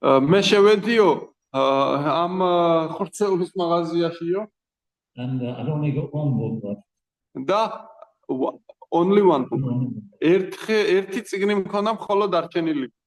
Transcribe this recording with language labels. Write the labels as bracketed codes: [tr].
[ka] მე შევედიო ამ ხორცეულის მაღაზიაშიო. [en] And I'd only got one book left. [ka] და [en] only one book. [ka] ერთი წიგნი მქონდა მხოლოდ დარჩენილი.